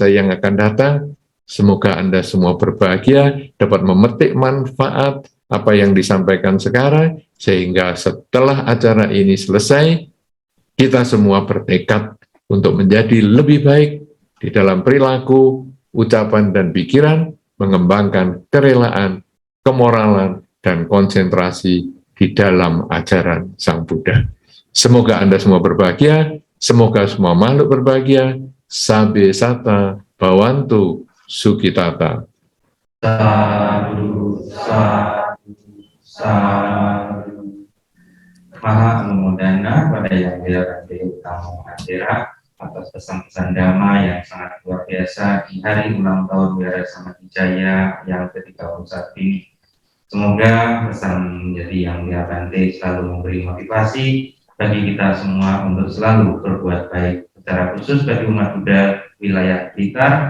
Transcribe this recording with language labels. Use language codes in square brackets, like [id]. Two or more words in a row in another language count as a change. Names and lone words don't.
[id] yang akan datang, semoga Anda semua berbahagia, dapat memetik manfaat apa yang disampaikan sekarang, sehingga setelah acara ini selesai, kita semua bertekad untuk menjadi lebih baik di dalam perilaku, ucapan, dan pikiran, mengembangkan kerelaan, kemoralan, dan konsentrasi di dalam ajaran Sang Buddha. Semoga Anda semua berbahagia, semoga semua makhluk berbahagia. [pi] Sabe sata bawantu sukitata. Sadu, sadu, sadu. [id] Maha Anumodana pada yang dirahmati Utama Akhira atas pesan-pesan Dhamma yang sangat luar biasa di hari ulang tahun Wihara Samadhijaya yang ke-31 ini. Semoga pesan menjadi yang Bante selalu memberi motivasi bagi kita semua untuk selalu berbuat baik, secara khusus bagi umat Buddha wilayah Blitar.